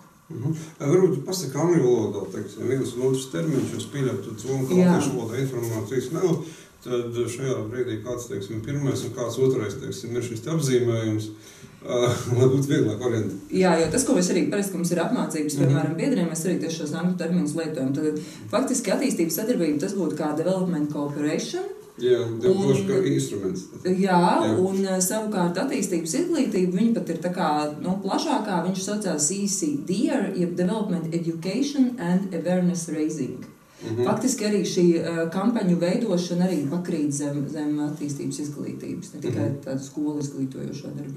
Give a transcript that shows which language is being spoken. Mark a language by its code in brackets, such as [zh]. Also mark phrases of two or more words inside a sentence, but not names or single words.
[lv] Varbūt pasaka angļu valodā, teiksim, viens un otrs termiņš, jūs pieļautat zonu, ka latviešu valodā informācijas nav, tad šajā brīdī kāds, teiksim, pirmais un kāds otrais, teiksim, ir šis apzīmējums, lai būtu vieglāk orientēt. Jā, jo tas, ko mēs arī parasti, ka mums ir apmācības, piemēram, biedriem, mēs arī tieši šos angļu terminus lietojam. Tad faktiski attīstības sadarbība tas būtu kā [en] development cooperation. [lv] Jā, došu kā instruments. Jā, un savukārt attīstības izglītība, viņa pat ir tā kā, plašākā, viņš saucās ECDR, jeb [en] Development Education and Awareness Raising. [lv] Faktiski arī šī kampaņu veidošana arī pakrīt zem attīstības izglītības, ne tikai tādu skolu izglītojošo darbību.